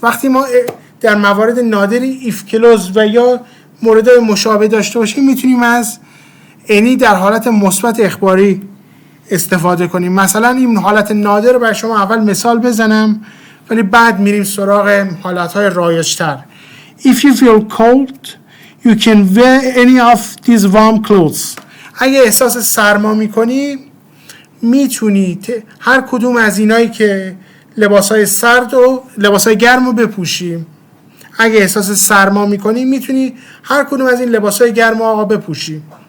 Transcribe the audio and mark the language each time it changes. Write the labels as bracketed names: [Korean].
[Persian] وقتی ما در موارد نادری if clause و یا موردهای مشابه داشته باشیم میتونیم از any در حالت مثبت اخباری استفاده کنیم. مثلا این حالت نادر رو برای شما اول مثال بزنم ولی بعد میریم سراغ حالتهای رایج‌تر. [English] If you feel cold, you can wear any of these warm clothes. [Persian] اگه احساس سرما میکنی میتونی هر کدوم از اینایی که لباسای سرد و لباسای گرم رو بپوشی. اگه احساس سرما میکنی میتونی هر کدوم از این لباسای گرم آقا بپوشی.